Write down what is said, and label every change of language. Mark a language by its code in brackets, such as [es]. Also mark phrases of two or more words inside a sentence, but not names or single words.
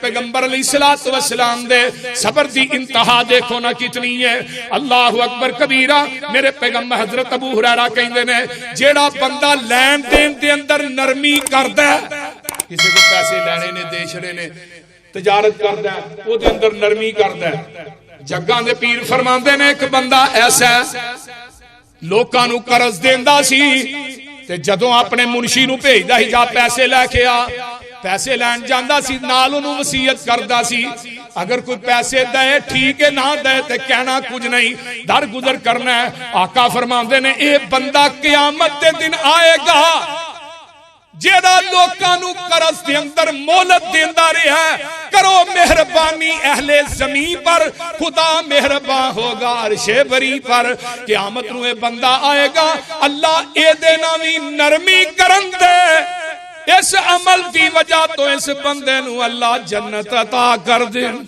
[pa] پیغمبر علیہ الصلوۃ والسلام دے صبر دی انتہا دیکھو نا کتنی ہے. اللہ اکبر کبیرہ. میرے پیغمبر حضرت ابو ہریرہ کہندے نے جیڑا بندہ لین دین دے اندر نرمی کردا ہے, کسی کو پیسے لینے نے دے چھڑے نے, تجارت کردا ہے او دے اندر نرمی کردا ہے. جگاں دے پیر فرماندے نے ایک بندہ ایسا ہے لوکاں نو قرض دیندا سی تے جدوں اپنے منشی نو بھیجدا ہی جا پیسے لے کے آ, پیسے لین جاندا سی نال اونوں وصیت کردا سی اگر کوئی پیسے دے ٹھیک ہے نہ دے تے کہنا کچھ نہیں, در گزر کرنا ہے. آقا فرماندے نے اے بندہ قیامت دے دن آئے گا جیڑا لوکاں نو قرض دے اندر مہلت دیندا رہیا ہے. [ur] کرو مہربانی اہل زمین پر, خدا مہربان ہوگا عرش بری پر. [pa] قیامت نو اے بندہ آئے گا اللہ اے دے ناوی نرمی کرن دے, اس عمل دی وجہ تو اس بندے نو اللہ جنت عطا کر دے.